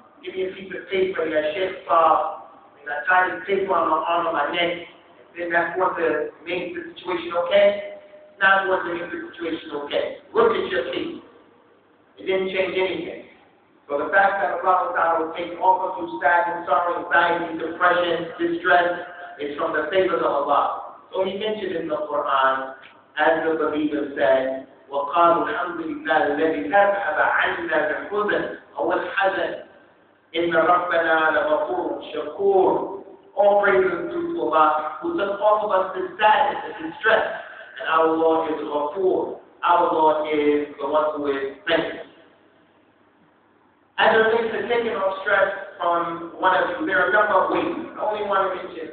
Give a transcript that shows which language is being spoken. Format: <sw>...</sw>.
<en>Give me a piece of paper, that shit solve, and I tie this paper on my arm or my neck, and then that's going to make the situation okay. It's not going to make the situation okay. Look at your feet. It didn't change anything. So the fact that Allah Ta'ala will take all of you sadness, sorrow, anxiety, depression, distress, is from the favors of Allah. So he mentioned in the Quran, as the believer said,</en> <ar>وَقَالُوا الْحَمْدُ لِلَّهِ الَّذِي أَذْهَبَ عَنَّا الْحُزْنَ أو الْحَزَنَ إِنَّ رَبَّنَا لَغَفُورٌ شَكُورٌ.</ar> <en>All praises due to Allah, who took off of us the sadness and distress. And our Lord is Ghafoor. Our Lord is the one who is thankful. As it relates to taking off stress from one of you, there are a number of ways. I only want to mention 3.</en>